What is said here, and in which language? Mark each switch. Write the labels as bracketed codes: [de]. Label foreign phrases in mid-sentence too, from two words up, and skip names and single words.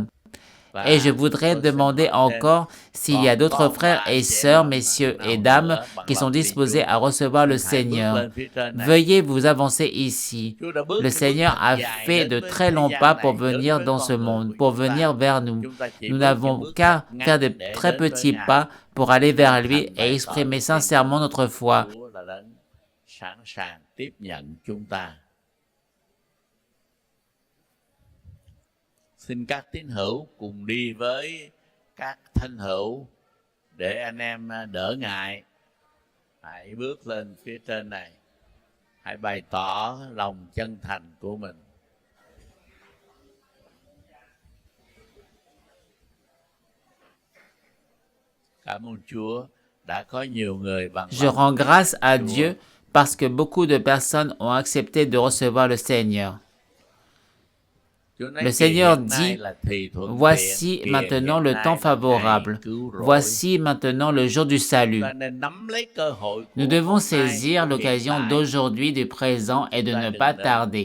[fr] Et je voudrais demander encore s'il y a d'autres frères et sœurs, messieurs et dames, qui sont disposés à recevoir le Seigneur. Veuillez vous avancer ici. Le Seigneur a fait de très longs pas pour venir dans ce monde, pour venir vers nous. Nous n'avons qu'à faire de très petits pas pour aller vers lui et exprimer sincèrement notre foi. [vi] Xin các tín hữu cùng đi với các thân hữu để anh em đỡ ngại. Hãy bước lên phía trên này. Hãy bày tỏ lòng chân thành của mình. Cảm ơn Chúa đã có nhiều người bằng [fr] Je rends grâce à Dieu parce que beaucoup de personnes ont accepté de recevoir le Seigneur. Le Seigneur dit, voici maintenant le temps favorable, voici maintenant le jour du salut. Nous devons saisir l'occasion d'aujourd'hui, du présent et de ne pas tarder.